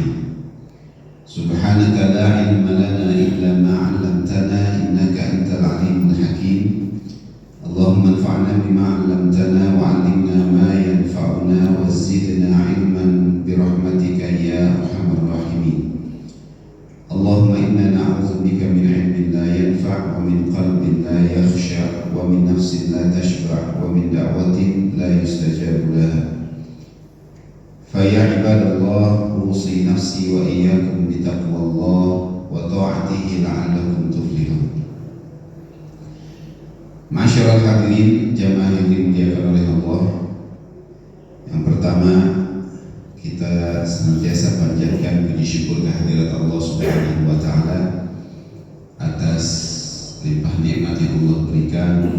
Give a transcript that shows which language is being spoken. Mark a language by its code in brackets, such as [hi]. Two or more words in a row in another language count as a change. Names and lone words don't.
[ar] سبحانك لا علم لنا إلا ما علمتنا إنك أنت العليم الحكيم. اللهم انفعنا بما علمتنا وعلمنا ما ينفعنا وزدنا علما برحمتك يا أرحم الراحمين. اللهم إنا نعوذ بك من علم لا ينفع ومن قلب لا يخشع ومن نفس لا تشبع ومن دعوة لا يستجاب لها. فيا عباد الله أوصي نفسي وإياكم بتقوى الله وطاعته لعلكم تفلحون. معشر الحاضرين [id] jamaah yang dimuliakan oleh Allah, yang pertama kita senantiasa panjatkan puji syukur kehadirat Allah [ar] سبحانه وتعالى [id] atas limpah nikmat yang Allah berikan,